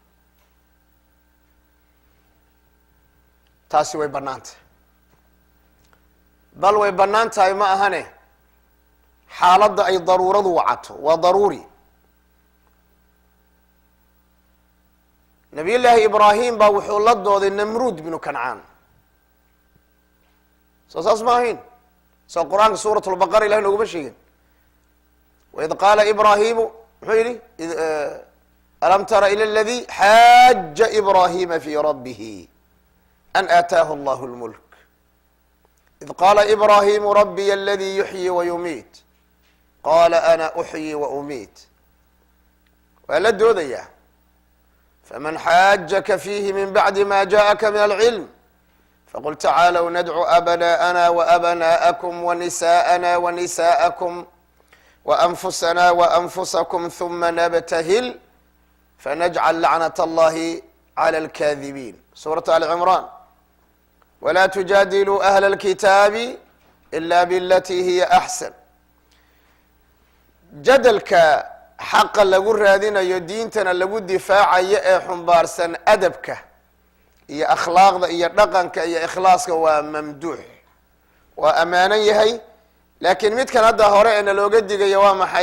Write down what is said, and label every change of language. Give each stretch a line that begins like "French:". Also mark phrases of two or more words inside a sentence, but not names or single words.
Somali: taasi way bannaan tahay, bal way bannaan tahay ma ahane xaaladda ay daruuradu wacato waa daruuri.
Arabic: نبي الله
Somali: ibraahim baa wuxuu la dooday namruud binu kancaan. soo saas ma ahayn? soo qur-aanka suurat lbaqara ilahi nooguma sheegin.
Arabic: وإذ قال إبراهيم
Somali: muxuu yihi
Arabic: ألم تر إلى الذي حاج إبراهيم في ربه أن آتاه الله الملك إذ قال إبراهيم ربي الذي يحيي ويميت قال أنا أحيي وأميت.
Somali: waa la doodaya
Arabic: فمن حاجك فيه من بعد ما جاءك من العلم فقل تعالوا ندعو أبناءنا وأبناءكم ونساءنا ونساءكم وأنفسنا وأنفسكم ثم نبتهل فنجعل لعنة الله على الكاذبين. سورة آل عمران. ولا تجادلوا أهل الكتاب إلا بالتي هي أحسن.
Somali: jadalka xaqa lagu raadinayo diintana lagu difaacayo ee xumbaarsan adabka iyo akhlaaqda iyo dhaqanka iyo ikhlaaska waa mamduux, waa ammaanan yahay. laakiin midkan hadda hore ee nalooga digayo waa maxay?